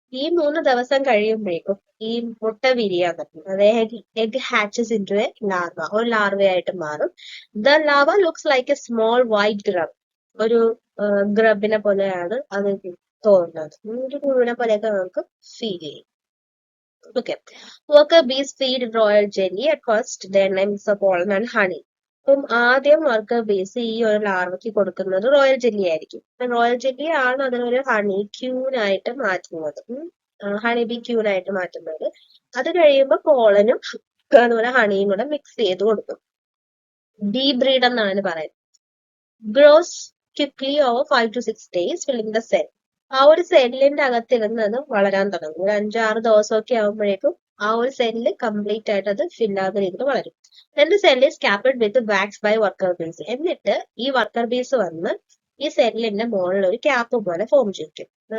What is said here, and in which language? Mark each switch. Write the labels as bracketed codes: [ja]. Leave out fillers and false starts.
[ml] ഈ 3 ദിവസം കഴിയുമ്പോഴേക്കും ഈ മുട്ട വിരിയാൻ പറ്റും. അതായത് [en] egg hatches into a larva, [ml] ഒരു ലാർവയായിട്ട് മാറും. [en] The larva looks like a small white grub. [ml] ഒരു ഗ്രബിനെ പോലെയാണ് അത് തോന്നുന്നത്. ഒരു പുഴുവിനെ പോലെയൊക്കെ നമുക്ക് ഫീൽ ചെയ്യും. [en] Okay. Worker bees feed royal jelly at first, then mix the pollen and honey. [ml] അപ്പം ആദ്യം വർക്കർ ബീസ് ഈ ഒരു ലാർവയ്ക്ക് കൊടുക്കുന്നത് റോയൽ ജെല്ലി ആയിരിക്കും. റോയൽ ജെല്ലി ആണ് അതിനൊരു ഹണി ക്യൂനായിട്ട് മാറ്റുന്നത്, ഹണി ബി ക്യൂനായിട്ട് മാറ്റുന്നത്. അത് കഴിയുമ്പോൾ പോളനും അതുപോലെ ഹണിയും കൂടെ മിക്സ് ചെയ്ത് കൊടുക്കും. ബീ ബ്രീഡ് എന്നാണ് പറയുന്നത്. [en] Grows quickly over 5 to 6 days, filling the cell. [ml] ആ ഒരു സെല്ലിന്റെ അകത്തിരുന്നത് വളരാൻ തുടങ്ങും. ഒരു 5-6 ദിവസമൊക്കെ ആകുമ്പോഴേക്കും ആ ഒരു സെല്ല് കംപ്ലീറ്റ് ആയിട്ട് അത് ഫില്ലാകുന്ന രീതിയിൽ വളരും. [en] രണ്ട് cell is capped with wax by worker bees. [ml] എന്നിട്ട് ഈ വർക്കർ ബീസ് വന്ന് ഈ സെല്ലിന്റെ മുകളിൽ ഒരു ക്യാപ്പ് പോലെ ഫോം ചെയ്യും.